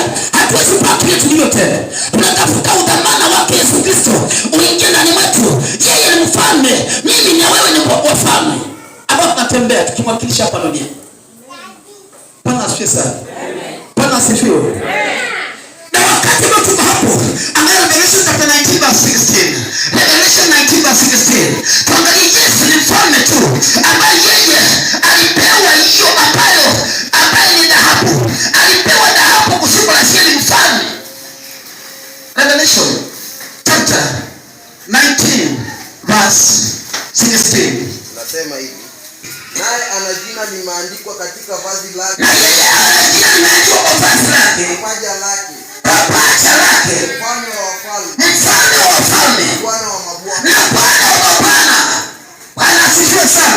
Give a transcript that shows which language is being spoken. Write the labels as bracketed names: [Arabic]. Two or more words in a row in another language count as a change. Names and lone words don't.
[Swahili] Hatuwezi baki tulivyo tena. Tunatafuta udhamana wake Yesu Kristo uingie ndani mwetu. Yeye ni mfalme, mimi na wewe ni wafalme ambao tunatembea tukimwakilisha hapa duniani. Bwana asifiwe sana. Bwana asifiwe. Na wakati mtu hapo, angalia [English] Revelation chapter 19 verse 16. Revelation 19 verse 16. [Swahili] Tuangalie Yesu ni mfalme tu ambaye yeye alipewa hiyo ambaye ni dhahabu. Alipewa dhahabu kusema yeye ni mfalme. [English] Revelation chapter 19 verse 16. [Swahili] Nasema hivi. Naye ana jina limeandikwa katika vazi lake. Na yeye ana jina limeandikwa kwa vazi lake. Paja lake. Paja lake. Mfalme wa wafalme. Mfalme wa wafalme. Bwana wa mabwana. Na Bwana wa mabwana. Bwana asifiwe sana.